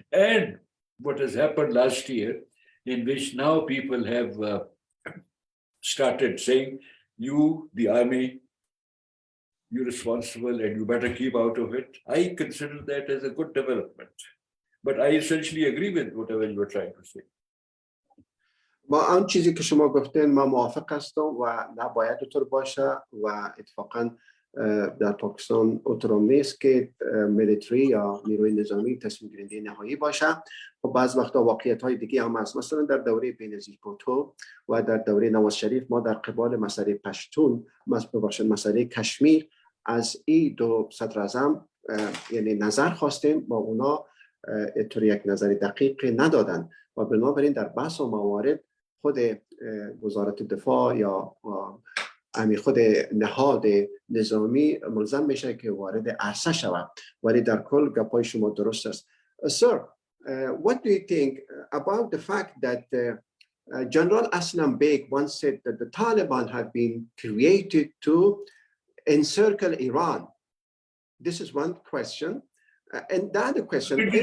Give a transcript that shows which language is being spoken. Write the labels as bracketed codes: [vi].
[en] And what has happened last year, in which now people have started saying, you, the army, you're responsible and you better keep out of it. I consider that as a good development. But I essentially agree with whatever you were trying to say. [fa] با آن چیزی که شما گفتین من موافق هستم و نباید اینطور باشه و اتفاقا در پاکستان اونطور نیست که ملیتری یا نیروی نظامی تصمیم گیرنده نهایی باشه. و بعض وقتا واقعیت های دیگه هم هست. مثلا در دوره بینظیر بوتو و در دوره نواز شریف ما در قبال مسئله پشتون، مسئله کشمیر، از این دو صدر اعظم یعنی نظر خواستیم، با اونا اینطور یک نظر دقیق ندادن و بنابراین در بحث و موارد خود وزارت دفاع یا خود نهاد نظامی ملزم میشه که وارد عرصه شود. ولی در کل گپای شما درست است. [en] Sir, what do you think about the fact that General Aslam Beg once said that the Taliban have been created to encircle Iran? This is one question. And the other question,